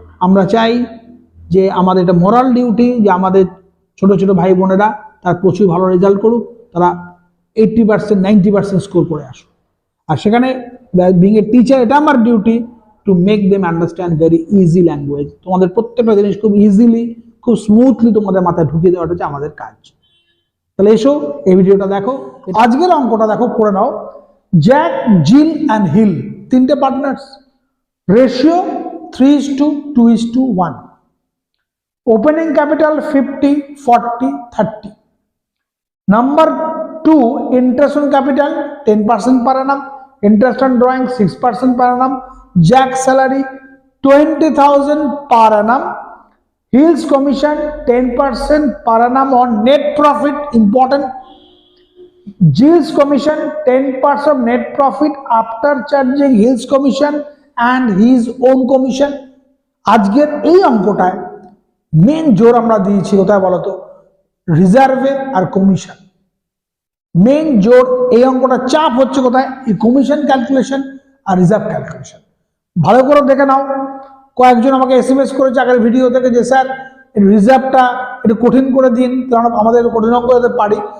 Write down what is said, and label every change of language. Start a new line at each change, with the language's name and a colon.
Bangla: আমরা চাই যে আমাদের এটা মোরাল ডিউটি যে আমাদের ছোট ছোট ভাই বোনেরা তার প্রচুর ভালো রেজাল্ট করুক, তারা 80% 90% স্কোর করে আসুক। আর সেখানে
English: being a teacher,
Bangla: এটা আমার
English: Duty to make them understand very easy language.
Bangla: তোমাদের প্রত্যেকটা জিনিস খুব ইজিলি, খুব স্মুথলি তোমাদের মাথায় ঢুকিয়ে দেওয়াটা হচ্ছে আমাদের কাজ। তাহলে এসো এই ভিডিওটা দেখো। আজকের অঙ্কটা দেখো, পড়ে নাও।
English: Jack, Jill and Hill, তিনটে partners, ratio 3:2:1, opening capital 50, 40, 30, number 2 interest on capital 10% per annum, interest on drawing 6% per annum, Jack salary 20,000 per annum, Hill's commission 10% per annum on net profit, important. Jill's commission 10% net profit after charging Hill's commission and his own commission.
Bangla: আজকের এই অঙ্কটায় main জোর আমরা দিয়েছি কোথায় বলতো? রিজার্ভে আর commission. Main জোর এই অঙ্কটা চাপ হচ্ছে কোথায়? এই কমিশন ক্যালকুলেশন আর রিজার্ভ ক্যালকুলেশন। ভালো করে দেখে নাও। কয়েকজন আমাকে এসএমএস করেছে আগের ভিডিও থেকে যে স্যার রিজার্ভটা একটু কঠিন করে দিন, কারণ আমাদের কঠিন অঙ্ক করতে পারি।